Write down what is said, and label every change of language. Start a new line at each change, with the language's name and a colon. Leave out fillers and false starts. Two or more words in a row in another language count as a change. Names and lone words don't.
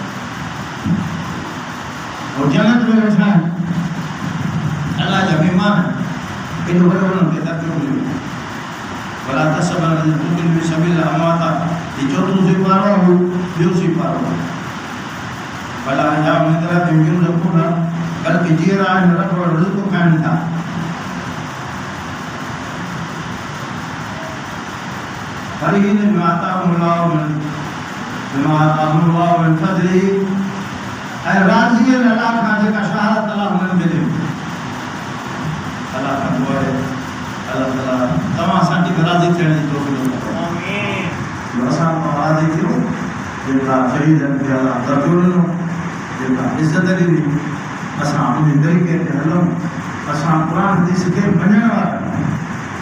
Sindhi: और जन्नत में वेठा आहिनि अल्लाह जा महिमान केॾो वॾो उन्हनि खे तकलीफ़ मिलियो
Arabic: ولا تحسبن في سبيل الله أموات
Sindhi: ही चोथों सिपारो हो ॿियो सिपारो भला या निंद्रा में यूं रखो न बल्कि जीअरा आहिनि रब वटि रिज़्क़ खाइनि था
Arabic: فرحين بما آتاهم الله من فضله
Sindhi: ऐं राज़ी आहिनि अल्लाह खां जेका शहादत अल्लाह हुननि खे ॾिनी अल्लाह खां दुआ आहे अल्लाह ताला तव्हां असांखे राज़ी थियण जी तौफ़ीक़ अता आमीन असां राज़ी थियो जेका शहीदनि खे अल्लाह दर्जो ॾिनो जेका इज़त ॾिनी असां उन तरीक़े ते हलूं असां क़ुर हदीस खे मञण वारा